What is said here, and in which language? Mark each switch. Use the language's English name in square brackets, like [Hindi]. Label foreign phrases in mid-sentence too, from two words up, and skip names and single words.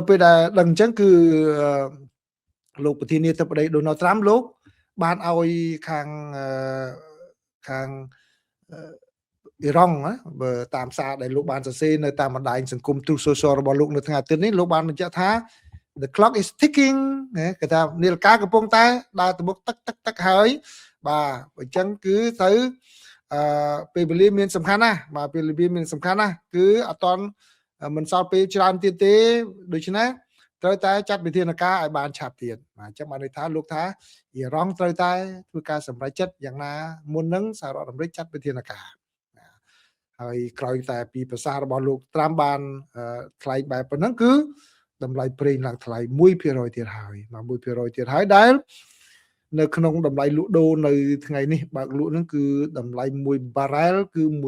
[Khmer] ពេលដែលដឹងអញ្ចឹងគឺលោកប្រធានាធិបតី Donald Trump លោកបានឲ្យខាងអ៊ីរ៉ង់បើតាមសារដែលលោកបានសរសេរនៅតាមបណ្ដាញសង្គម Truth Social របស់លោកនៅថ្ងៃអាទិត្យនេះលោកបាន បញ្ជាក់ថា [English] the clock is ticking [Khmer] គេថានាឡិកាកំពុងតែដើរទៅមុខទឹកហើយបាទអញ្ចឹងគឺទៅពេលវេលាមានសំខាន់ណាស់បាទពេលវេលា មានសំខាន់ណាស់គឺអត់តន់មិនសល់ពេលច្រើនទៀតទេដូច្នេះត្រូវតែចាត់វិធានការឲ្យបានឆាប់ទៀតបាទអញ្ចឹងបានន័យថាលោកថាអ៊ីរ៉ង់ត្រូវតែធ្វើការសម្រេចចិត្តយ៉ាងណាមុននឹងសហរដ្ឋអាមេរិកចាត់វិធានការហើយក្រោយតែពីប្រសាសន៍របស់លោកត្រាំបានថ្លែងបែបប៉ុណ្ណឹងគឺតម្លៃប្រេងឡើងថ្លៃ 1% ទៀតហើយបាទ 1% ទៀតហើយដែលនៅក្នុងតម្លៃលក់ដូរនៅថ្ងៃនេះបើកលក់ហ្នឹងគឺតម្លៃ1 barrel គឺ